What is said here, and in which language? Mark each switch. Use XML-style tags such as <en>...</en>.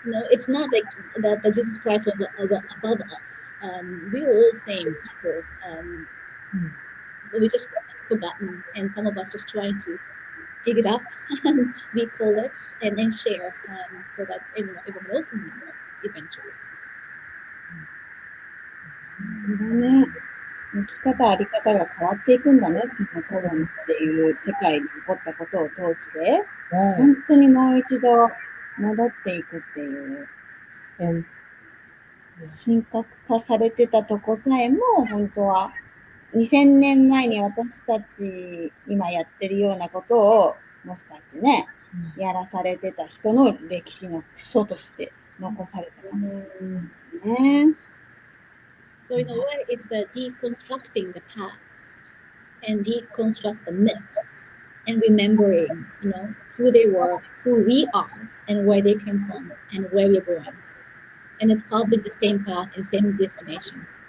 <en>It's not like that Jesus Christ was above us. We were all same people. We just forgotten, and some of us just trying to dig it up, recall it, and then share, so that everyone else will remember eventually.</en> <ja>本当だね。生き方、あり方が変わっていくんだね。このコロナっていう世界に起こったことを通して、本当にもう一度戻っていくっていう。神格化されてたとこさえも、本当は2000年前に私たち今やってるようなことをもしかしてね、やらされてた人の歴史の基礎として残されたかもしれないね。</ja> <en>So in a way, it's the deconstructing the past and deconstruct the myth and remembering, who they were, who we are, and where they came from, and where we're going. And it's probably the same path and same destination.</en>